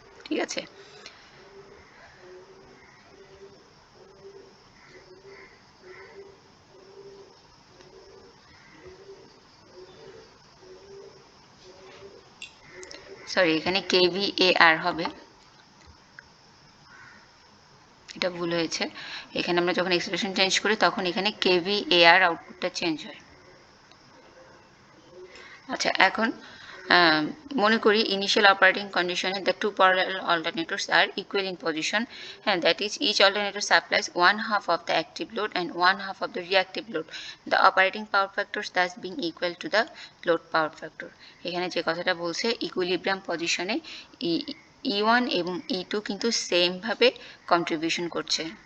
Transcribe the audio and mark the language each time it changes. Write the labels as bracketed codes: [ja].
[bn] ঠিক আছে, সরি, এখানে kVAR হবে, এটা ভুল হয়েছে। এখানে আমরা যখন এক্সপ্রেশন চেঞ্জ করি তখন এখানে kVAR আউটপুটটা চেঞ্জ হয়। [en] আচ্ছা, এখন মনে করি ইনিশিয়াল অপারেটিং কন্ডিশনে the two parallel alternators are equal in position, and that is each alternator supplies one half of the active load and one half of the reactive load, the operating power factors thus being equal to the load power factor। [bn] এখানে যে কথাটা বলছে, equilibrium পজিশনে E1 এবং E2 কিন্তু same ভাবে contribution করছে।